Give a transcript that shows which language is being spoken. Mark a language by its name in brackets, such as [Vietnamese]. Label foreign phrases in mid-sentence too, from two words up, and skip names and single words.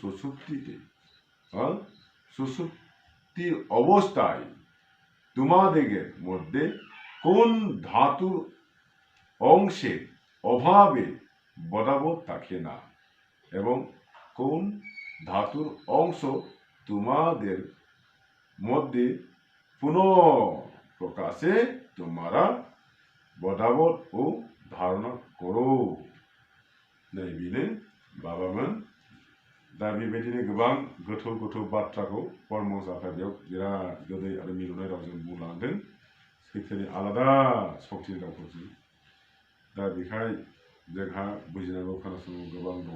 [Bangla] সুষুপ্তির অবস্থায় তোমাদের মধ্যে কোন ধাতুর অংশের অভাবে বদাবোধ থাকে না, এবং কোন ধাতুর অংশ তোমাদের মধ্যে পুনঃ প্রকাশে তোমরা বদাবোধ ও ধারণा করো। [Bodo] नैबेनो बाबामोन दा बेबायदिनो गोबां गोथौ गोथौ बाथ्राखौ परमहंस आफादेव बिराद गोदै आरो मिलौनाय रावजों बुंलांदों, सैथोनि आलादा सक्तिनि रावफोरजों। दा बेखाय जोंहा बुजिनांगौ खोनासंनांगौ गोबां दङ।